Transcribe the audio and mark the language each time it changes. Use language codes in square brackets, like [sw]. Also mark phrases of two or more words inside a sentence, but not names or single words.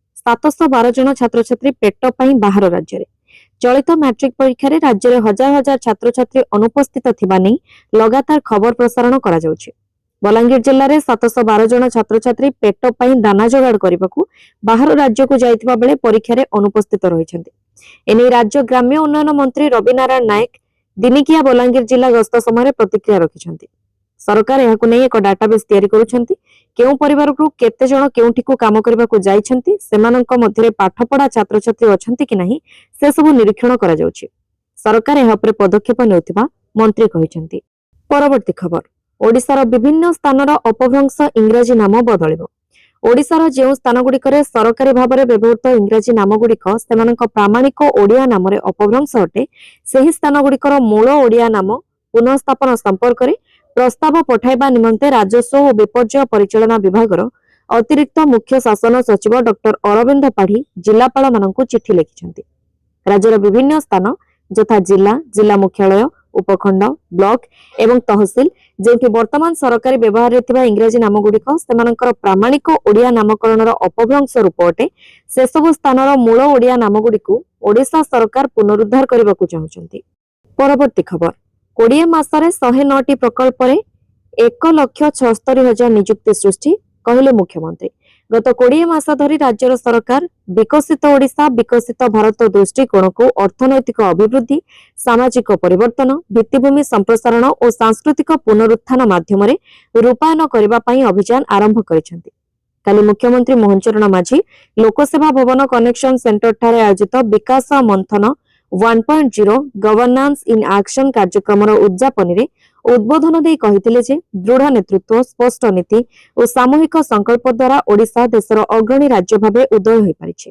[or] 712 ଜଣ ଛାତ୍ର ଛାତ୍ରୀ ପେଟ ପାଇଁ ବାହାର ରାଜ୍ୟ ରେ। ଚଳିତ ମାଟ୍ରିକ ପରୀକ୍ଷା ରେ ରାଜ୍ୟ ରେ ହଜାର ହଜାର ଛାତ୍ର ଛାତ୍ରୀ ଅନୁପସ୍ଥିତ ଥିବା ନେଇ ଲଗାତାର ଖବର ପ୍ରସାରଣ କରା ଯାଉଛି। ବଲାଙ୍ଗୀର ଜିଲ୍ଲା ରେ 712 ଜଣ ଛାତ୍ର ଛାତ୍ରୀ ପେଟ ପାଇଁ ଦାନା ଯୋଗାଡ଼ କରିବାକୁ ବାହାର ରାଜ୍ୟ କୁ ଯାଇଥିବା ବେଳେ ପରୀକ୍ଷା ରେ ଅନୁପସ୍ଥିତ ରହିଛନ୍ତି। ଏଣେ ରାଜ୍ୟ ଗ୍ରାମ୍ୟ ଉନ୍ନୟନ ମନ୍ତ୍ରୀ ରବି ନାରାୟଣ ନାଏକ ଦିନକିଆ ବଲାଙ୍ଗୀର ଜିଲ୍ଲା ଗସ୍ତ ସମୟ ପ୍ରତିକ୍ରିୟା ରଖିଛନ୍ତି। ସରକାର ଏହାକୁ ନେଇ ଏକ ଡାଟାବେସ ତିଆରି କରୁଛନ୍ତି। କେଉଁ ପରିବାର କୁ କେତେ ଜଣ କେଉଁଠି କୁ କାମ କରିବା କୁ ଯାଉଛନ୍ତି, ସେମାନଙ୍କ ମଧ୍ୟରେ ପାଠପଢ଼ା ଛାତ୍ର ଛାତ୍ରୀ ଅଛନ୍ତି କି ନାହିଁ ସେ ସବୁ ନିରୀକ୍ଷଣ କରା ଯାଉଛି। ସରକାର ଏହା ପରେ ପଦକ୍ଷେପ ନେଉଥିବା ମନ୍ତ୍ରୀ କହିଛନ୍ତି। ପରବର୍ତ୍ତୀ ଖବର, ଓଡ଼ିଶାର ବିଭିନ୍ନ ସ୍ଥାନର ଅପଭ୍ରଂଶ ଇଂରାଜୀ ନାମ ବଦଳିବ। ଓଡ଼ିଶାର ଯେଉଁ ସ୍ଥାନ ଗୁଡ଼ିକରେ ସରକାରୀ ଭାବରେ ବ୍ୟବହୃତ ଇଂରାଜୀ ନାମ ଗୁଡ଼ିକ ସେମାନଙ୍କ ପ୍ରାମାଣିକ ଓଡ଼ିଆ ନାମରେ ଅପଭ୍ରଂଶ ଅଟେ। ସେହି ସ୍ଥାନ ଗୁଡ଼ିକର ମୂଳ ଓଡ଼ିଆ ନାମ ପୁନଃସ୍ଥାପନ ସମ୍ପର୍କ ରେ ପ୍ରସ୍ତାବ ପଠାଇବା ନିମନ୍ତେ ରାଜସ୍ୱ ଓ ବିପର୍ଯ୍ୟୟ ପରିଚାଳନା ବିଭାଗ ଅତିରିକ୍ତ ମୁଖ୍ୟ ଶାସନ ସଚିବ ଡକ୍ଟର ଅରବିନ୍ଦ ପାଢ଼ୀ ଜିଲ୍ଲାପାଳ ମାନଙ୍କୁ ଚିଠି ଲେଖିଛନ୍ତି। ରାଜ୍ୟର ବିଭିନ୍ନ ସ୍ଥାନ ଯଥା ଜିଲ୍ଲା, ଜିଲ୍ଲା ମୁଖ୍ୟାଳୟ, ଉପଖଣ୍ଡ, ବ୍ଲକ ଏବଂ ତହସିଲ ଯେଉଁଠି ବର୍ତ୍ତମାନ ସରକାରୀ ବ୍ୟବହାର ରେ ଇଂରାଜୀ ନାମ ଗୁଡ଼ିକ ସେମାନଙ୍କର ପ୍ରାମାଣିକ ଓଡ଼ିଆ ନାମକରଣର ଅପଭ୍ରଂଶ ରୂପ ଅଟେ। ସେ ସବୁ ସ୍ଥାନର ମୂଳ ଓଡ଼ିଆ ନାମ ଗୁଡ଼ିକୁ ଓଡ଼ିଶା ସରକାର ପୁନରୁଦ୍ଧାର କରିବାକୁ ଚାହୁଁଛନ୍ତି। ପରବର୍ତ୍ତୀ ଖବର, 20 ମାସରେ 109ଟି ପ୍ରକଳ୍ପ 1,76,000 ନିଯୁକ୍ତି ସୃଷ୍ଟି କହିଲେ ମୁଖ୍ୟମନ୍ତ୍ରୀ। ଗତ 20 ମାସ ଧରି ରାଜ୍ୟ ସରକାର ବିକଶିତ ଓଡ଼ିଶା ବିକଶିତ ଭାରତ ଦୃଷ୍ଟିକୋଣ କୁ ଅର୍ଥନୈତିକ ଅଭିବୃଦ୍ଧି, ସାମାଜିକ ପରିବର୍ତ୍ତନ, ଭିତ୍ତିଭୂମି ସମ୍ପ୍ରସାରଣ ଓ ସାଂସ୍କୃତିକ ପୁନରୁତ୍ଥାନ ମାଧ୍ୟମ ରୂପାୟନ କରିବା ପାଇଁ ଅଭିଯାନ ଆରମ୍ଭ କରିସାରିଛନ୍ତି। କାଲି ମୁଖ୍ୟମନ୍ତ୍ରୀ ମୋହନ ଚରଣ ମାଝୀ ଲୋକସେବା ଭବନ କନଭେନସନ ସେଣ୍ଟର ଠାରେ ଆୟୋଜିତ ବିକାଶ ମନ୍ଥନ 1.0 ଗଭର୍ନାନ୍ସ ଇନ ଆକ୍ସନ କାର୍ଯ୍ୟକ୍ରମ ଉଦଯାପନ ରେ ଉଦବୋଧନ ଦେଇ କହିଥିଲେ ଯେ ଦୃଢ଼ ନେତୃତ୍ୱ, ସ୍ପଷ୍ଟ ନୀତି ଓ ସାମୂହିକ ସଂକଳ୍ପ ଦ୍ୱାରା ଓଡ଼ିଶା ଦେଶର ଅଗ୍ରଣୀ ରାଜ୍ୟ ଭାବେ ଉଦୟ ହୋଇ ପାରିଛି।